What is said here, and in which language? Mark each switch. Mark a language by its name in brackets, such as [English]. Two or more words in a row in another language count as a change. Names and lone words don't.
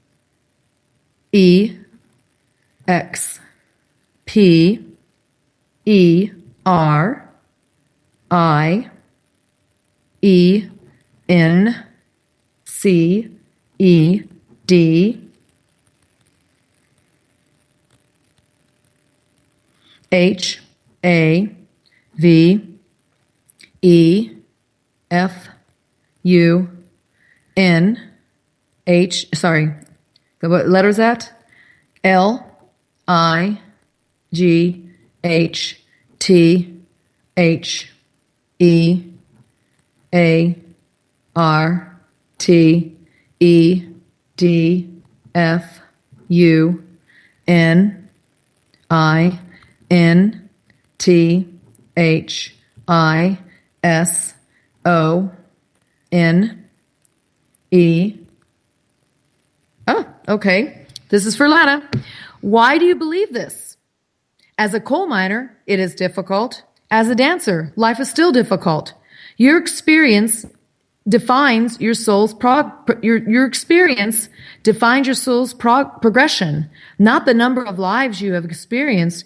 [English] E X P E R I E N C E D H A V E F U N H, sorry, what letter is that? L I G H T H E A R T E D F U N I N T H I S O N E. Oh, okay. This is for Lana. Why do you believe this? As a coal miner, it is difficult. As a dancer, life is still difficult. Your experience defines your soul's your experience defines your soul's progression, not the number of lives you have experienced.